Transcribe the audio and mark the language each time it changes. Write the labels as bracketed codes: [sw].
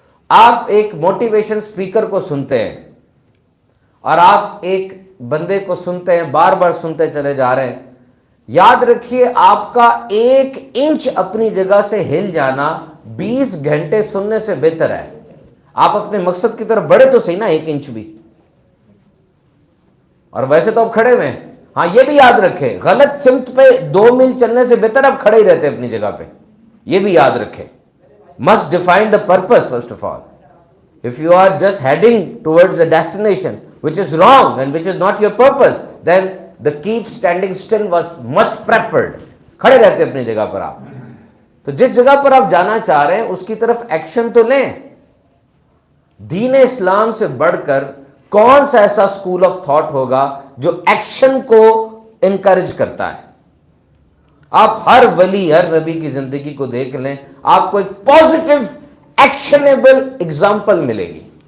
[hi] आप एक motivation speaker को सुनते हैं और आप एक बंदे को सुनते हैं, बार बार सुनते चले जा रहे हैं, याद रखिए आपका 1 इंच अपनी जगह से हिल जाना 20 घंटे सुनने से बेहतर है। आप अपने मकसद की तरफ बढ़े तो सही ना 1 इंच भी। और वैसे तो आप खड़े हुए हैं। हाँ, ये भी याद रखें, गलत सिमत पे 2 मील चलने से बेहतर आप खड़े ही रहते अपनी जगह पे। ये भी याद रखें। [en] Must define the purpose first of all. If you are just heading towards a destination which is wrong and which is not your purpose, then the keep standing still was much preferred. [hi] खड़े रहते अपनी जगह पर आप। तो जिस जगह पर आप जाना चाह रहे हैं उसकी तरफ एक्शन तो लें। दीन इस्लाम से बढ़कर कौन सा ऐसा स्कूल ऑफ थॉट होगा जो एक्शन को इनकरेज करता है। आप हर वली, हर नबी की जिंदगी को देख लें, आपको एक पॉजिटिव एक्शनेबल एग्जाम्पल मिलेगी।